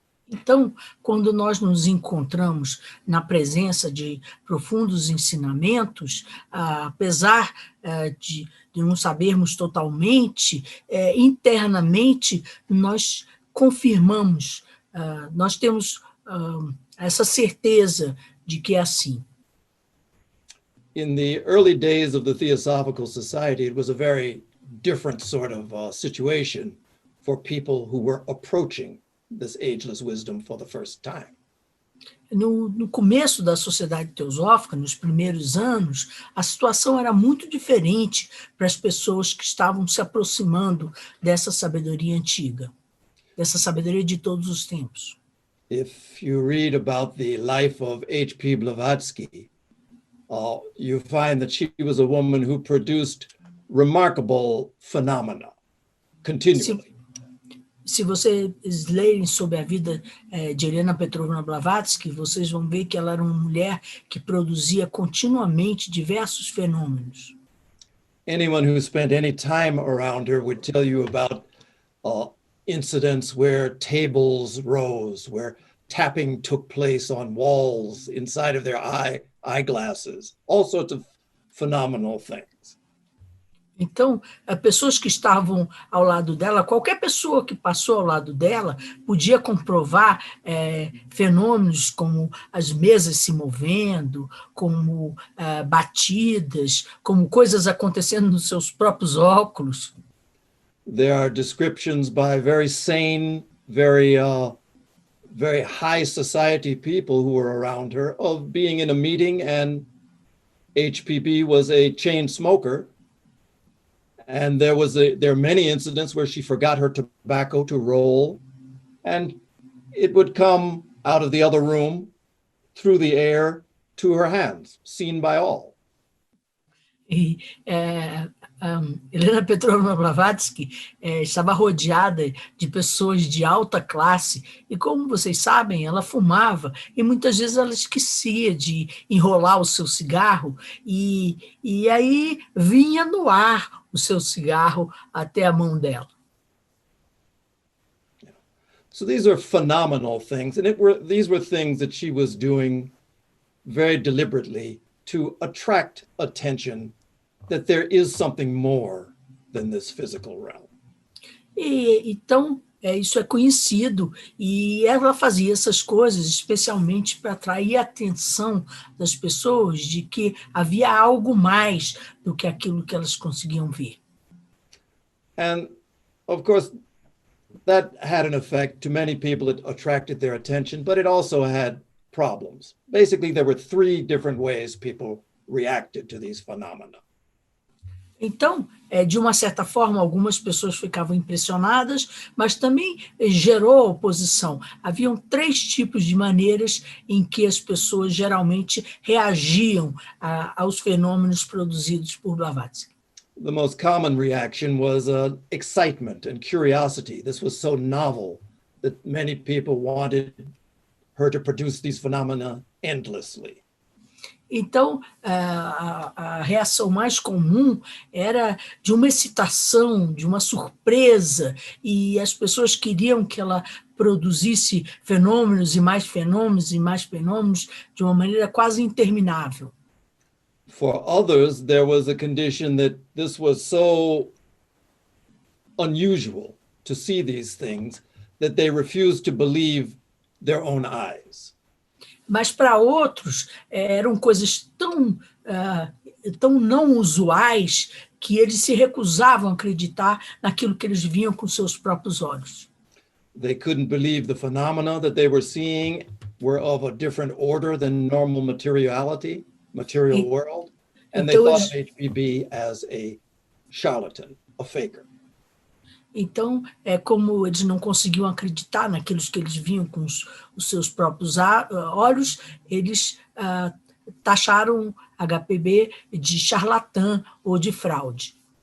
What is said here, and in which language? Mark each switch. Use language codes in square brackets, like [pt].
[pt] Então, quando nós nos encontramos na presença de profundos ensinamentos, apesar de não sabermos totalmente, internamente nós confirmamos, nós temos essa certeza de que é assim. [en] In the early days of the Theosophical Society, it was a very different sort of situation for people who were approaching this ageless wisdom for the first time. [pt] No começo da Sociedade Teosófica, nos primeiros anos, a situação era muito diferente para as pessoas que estavam se aproximando dessa sabedoria antiga, dessa sabedoria de todos os tempos. [en] If you read about the life of H.P. Blavatsky, you find that she was a woman who produced remarkable phenomena continually. [pt] Se vocês lerem sobre a vida de Helena Petrovna Blavatsky, vocês vão ver que ela era uma mulher que produzia continuamente diversos fenômenos. [en] Anyone who spent any time around her would tell you about incidents where tables rose, where tapping took place on walls inside of their eyeglasses, all sorts of phenomenal things. [pt] Então, pessoas que estavam ao lado dela, qualquer pessoa que passou ao lado dela podia comprovar fenômenos como as mesas se movendo, como batidas, como coisas acontecendo nos seus próprios óculos. [en] There are descriptions by very sane, very high society people who were around her of being in a meeting and HPB was a chain smoker. And there are many incidents where she forgot her tobacco to roll, and it would come out of the other room through the air to her hands, seen by all. [pt] E Helena Petrovna Blavatsky estava rodeada de pessoas de alta classe, e como vocês sabem, ela fumava, e muitas vezes ela esquecia de enrolar o seu cigarro, e aí vinha no ar o seu cigarro até a mão dela. [en] So these are phenomenal things, and these were things that she was doing very deliberately to attract attention that there is something more than this physical realm. [pt] Então, isso é conhecido, e ela fazia essas coisas especialmente para atrair a atenção das pessoas de que havia algo mais do que aquilo que elas conseguiam ver. [en] And, of course, that had an effect to many people. It attracted their attention, but it also had problems. Basically, there were three different ways people reacted to these phenomena. [pt] Então, de uma certa forma, algumas pessoas ficavam impressionadas, mas também gerou oposição. Haviam três tipos de maneiras em que as pessoas geralmente reagiam aos fenômenos produzidos por Blavatsky. [en] The most common reaction was excitement and curiosity. This was so novel that many people wanted her to produce these phenomena endlessly. [pt] Então, a reação mais comum era de uma excitação, de uma surpresa, e as pessoas queriam que ela produzisse fenômenos e mais fenômenos e mais fenômenos de uma maneira quase interminável. [en] For others, there was a condition that this was so unusual to see these things that they refused to believe their own eyes. [pt] Mas para outros eram coisas tão não usuais que eles se recusavam a acreditar naquilo que eles viam com seus próprios olhos. [en] They couldn't believe the phenomena that they were seeing were of a different order than normal material world, and they thought of HPB as a charlatan, a faker. [pt] Então, como eles não conseguiam acreditar naquilo que eles viam com os seus próprios olhos, eles taxaram HPB de charlatã ou de fraude.